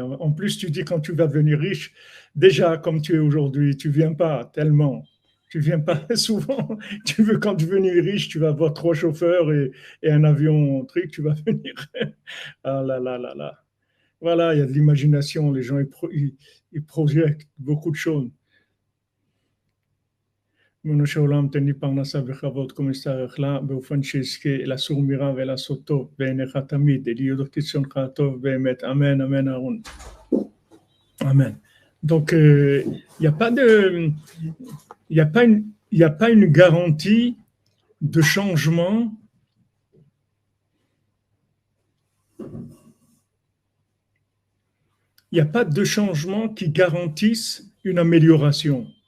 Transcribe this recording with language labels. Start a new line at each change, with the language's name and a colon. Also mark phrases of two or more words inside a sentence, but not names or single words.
French: En plus, tu dis quand tu vas devenir riche, déjà comme tu es aujourd'hui, tu viens pas tellement. Tu viens pas souvent. Tu veux quand devenir riche, tu vas avoir 3 chauffeurs et un avion, truc, tu vas venir. Ah là là là là. Voilà, il y a de l'imagination. Les gens, ils projettent beaucoup de choses.
Hebrew: ריבונו של עולם, תן לי פרנסה בכבוד כמו שצריך לה, באופן שאזכה לסור מרע ולעשות טוב בעיניך תמיד, להיות כרצונך הטוב באמת. אמן, אמן, אהרון. Amen.
French: Donc, il n'y a pas de, il y a pas une, il y a pas une garantie de changement. Il n'y a pas de changement qui garantisse une amélioration.